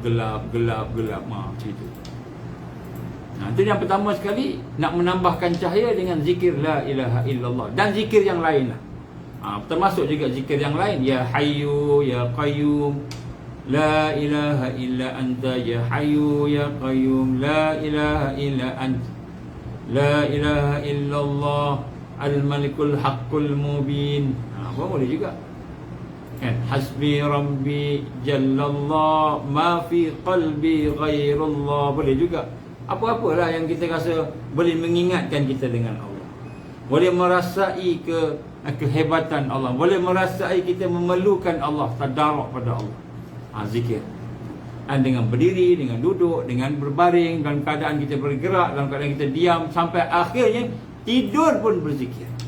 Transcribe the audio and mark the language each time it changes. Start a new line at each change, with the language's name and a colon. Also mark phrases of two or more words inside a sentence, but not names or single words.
Malay: Macam itu. Itu yang pertama sekali, nak menambahkan cahaya dengan zikir
Arabic: لا إله إلا الله.
Malay: Dan zikir yang lain lah. Termasuk juga zikir yang lain.
Arabic: يا حي يا قيوم، لا إله إلا أنت، يا حي يا قيوم، لا إله إلا أنت، لا إله إلا الله، الملك الحق المبين.
Malay: Boleh juga kan?
Arabic: حسبي ربي جل الله، ما في قلبي غير الله.
Malay: Boleh juga. Apa-apalah yang kita rasa boleh mengingatkan kita dengan Allah, boleh merasai kehebatan Allah, boleh merasai kita memerlukan Allah, tadarruk pada Allah. Zikir. Dan dengan berdiri, dengan duduk, dengan berbaring, dalam keadaan kita bergerak, dalam keadaan kita diam, sampai akhirnya tidur pun berzikir.